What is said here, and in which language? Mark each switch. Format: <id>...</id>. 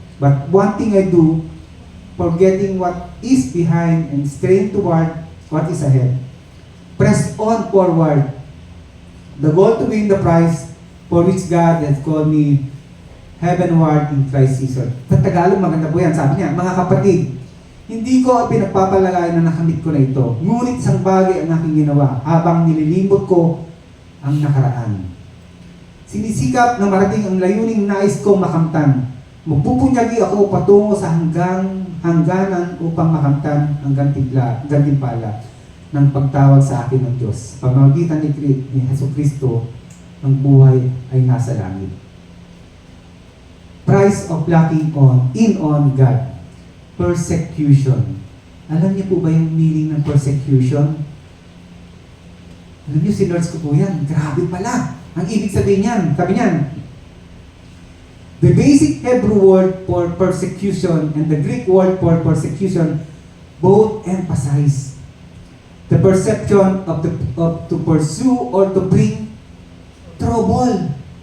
<en>But one thing I do, forgetting what is behind and straining toward what is ahead. Press on forward. The goal to win the prize for which God has called me heavenward in Christ Jesus.</en> <tl>Sa Tagalog, maganda po yan. Sabi niya, mga kapatid, hindi ko pinagpapalagay na nakamit ko na ito. Ngunit isang bagay ang aking ginawa habang nililimot ko ang nakaraan. Sinisikap na marating ang layuning nais kong makamtan. Magpupunyagi ako patungo sa hangganan upang makamtan ang gantimpala ng pagtawag sa akin ng Diyos. Pamamagitan ni Hesus Kristo ang buhay ay nasa langit.</tl> <en>Price of locking in on God.</en> <tl>Persecution. Alam niyo po ba yung meaning ng persecution? Alam niyo, sinerge ko po yan. Grabe pala. Ang ibig sabihin niyan, sabi niyan,</tl> <en>the basic Hebrew word for persecution and the Greek word for persecution both emphasize the perception of to pursue or to bring trouble.</en>